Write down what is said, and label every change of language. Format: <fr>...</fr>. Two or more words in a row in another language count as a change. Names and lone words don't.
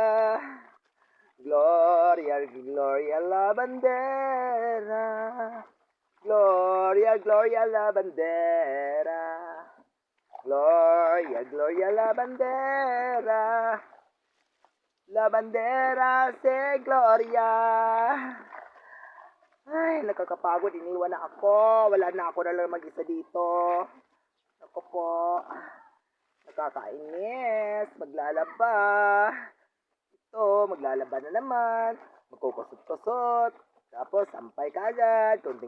<es>Gloria, Gloria la bandera. Gloria, Gloria la bandera. Gloria, Gloria la bandera. La bandera se Gloria.</es> <tl>Ay, nakakapagod. Iniwan na ako. Wala na ako na lang mag-isa dito. Ako po. Nakakainis. Maglalaba. Ito, maglalaba na naman. Magkukusot-kusot. Tapos, sampay ka agad.</tl>